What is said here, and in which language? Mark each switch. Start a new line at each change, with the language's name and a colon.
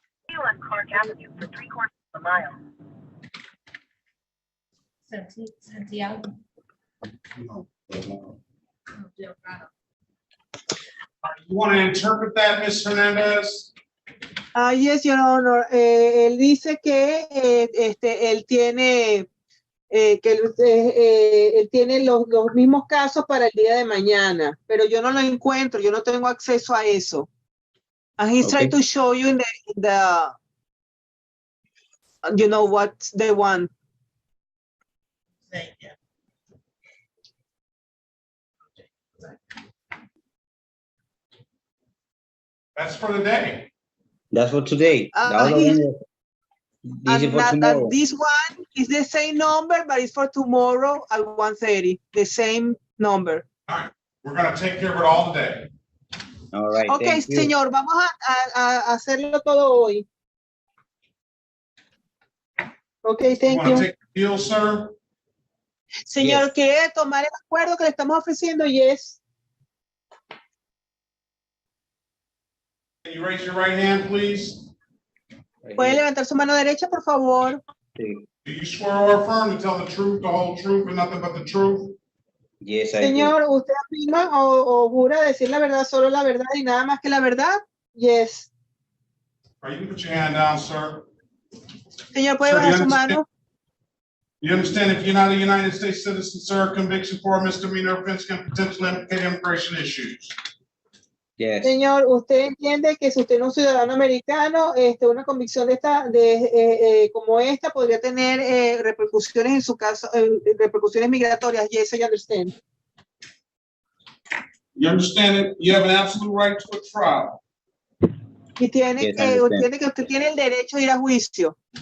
English: On Clark Avenue for 3/4 of a mile. Santiago. You want to interpret that, Ms. Hernandez? Yes, Your Honor.
Spanish: Él dice que él tiene él tiene los mismos casos para el día de mañana, pero yo no lo encuentro, yo no tengo acceso a eso.
English: And he's trying to show you in the you know what's the one. That's for the day. That's for today. The other one this is for tomorrow. This one is the same number, but it's for tomorrow at 1:30. The same number. All right, we're going to take care of it all today. All right.
Spanish: Okay, señor, vamos a hacerlo todo hoy.
English: Okay, thank you. Take the deal, sir?
Spanish: Señor, ¿quiere tomar el acuerdo que le estamos ofreciendo?
English: Yes. Can you raise your right hand, please?
Spanish: ¿Puede levantar su mano derecha, por favor?
English: Do you swear or affirm to tell the truth, the whole truth, and nothing but the truth? Yes, I
Spanish: Señor, ¿usted afirma o jura decir la verdad, solo la verdad y nada más que la verdad?
English: Yes. All right, you can put your hand down, sir.
Spanish: Señor, ¿puede
English: Sir,
Spanish: bajar su mano?
English: You understand if you're not a United States citizen, sir, conviction for a misdemeanor offense can potentially implicate immigration issues. Yes.
Spanish: Señor, ¿usted entiende que si usted no es un ciudadano americano, una convicción como esta podría tener repercusiones en su caso, repercusiones migratorias?
English: Yes, I understand. You understand that you have an absolute right to a trial.
Spanish: Y tiene
English: Yes, I understand.
Spanish: entiende que usted tiene el derecho a ir a juicio.